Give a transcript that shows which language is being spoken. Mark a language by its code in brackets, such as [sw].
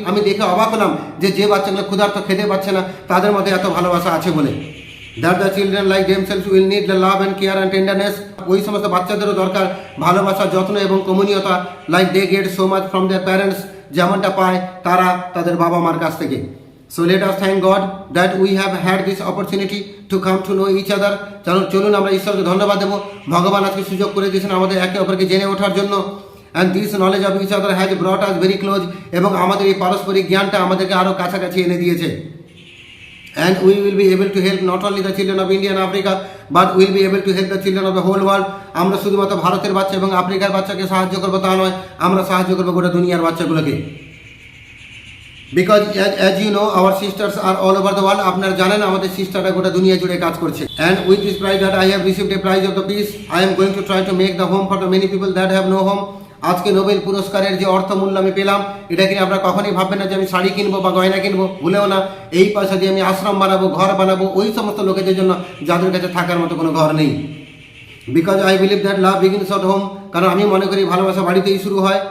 [bn] আমি দেখে অবাক হলাম যে বাচ্চাগুলো ক্ষুধার্ত, খেতে পাচ্ছে না, তাদের মধ্যে এত ভালোবাসা আছে বলে। [en] That the children like themselves will need the love and care and tenderness. [bn] ওই সমস্ত বাচ্চাদেরও দরকার ভালোবাসা, যত্ন এবং কমনীয়তা, [en] like they get so much from their parents, [bn] যেমনটা পায় তারা তাদের বাবা মার কাছ থেকে। [en] So let us thank God that we have had this opportunity to come to know each other. [bn] চলুন আমরা ঈশ্বরকে ধন্যবাদ দেবো, ভগবান আজকে সুযোগ করে দিয়েছেন আমাদের একে অপরকে জেনে ওঠার জন্য। [en] and this knowledge of each other has brought us very close. [bn] এবং আমাদের এই পারস্পরিক জ্ঞানটা আমাদেরকে আরও কাছাকাছি এনে দিয়েছে। [en] and we will be able to help not only the children of India and Africa but we will be able to help the children of the whole world. [bn] আমরা শুধুমাত্র ভারতের বাচ্চা এবং আফ্রিকার বাচ্চাকে সাহায্য করবো তা নয়, আমরা সাহায্য করবো গোটা দুনিয়ার বাচ্চাগুলোকে। [en] Because as you know our sisters are all over the world. [bn] আপনারা জানেন আমাদের সিস্টাররা গোটা দুনিয়া জুড়ে কাজ করছে। [en] and with this prize that I have received a prize of the peace, I am going to try to make the home for the many people that have no home. [bn] আজকে Nobel পুরস্কারের যে অর্থমূল্য আমি পেলাম, এটা কিনে আপনারা কখনোই ভাববেন না যে আমি শাড়ি কিনবো বা গয়না কিনবো, ভুলেও না। এই পয়সা দিয়ে আমি আশ্রম বানাবো, ঘর বানাবো ওই সমস্ত লোকেদের জন্য যাদের কাছে থাকার মতো কোনো ঘর নেই। [en] Because I believe that love begins at home. [bn] কারণ আমি মনে করি ভালোবাসা বাড়িতেই শুরু হয়।